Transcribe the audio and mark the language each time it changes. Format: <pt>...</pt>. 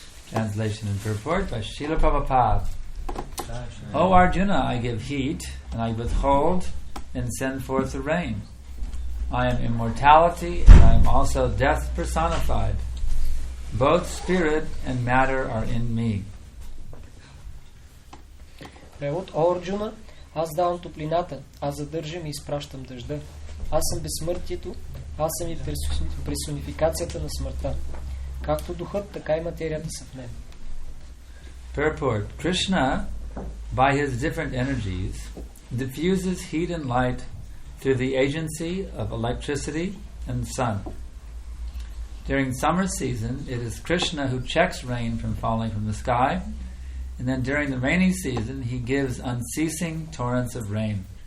<en>Translation and purport by Srila Prabhupada. O Arjuna, I give heat, and I withhold and send forth the rain. I am immortality, and I am also death personified. Both spirit and matter are in me.</en> <bg>Превод. О, Арджуна, аз давам топлината, аз задържам и изпращам дъжда. Аз съм безсмъртието, аз съм и персонификацията на смъртта. Както духът, така и материята са в мен.</bg> <en>Purport. Krishna, by his different energies, diffuses heat and light through the agency of electricity and sun. During summer season, it is Krishna who checks rain from falling from the sky, and then during the rainy season, he gives unceasing torrents of rain.</en>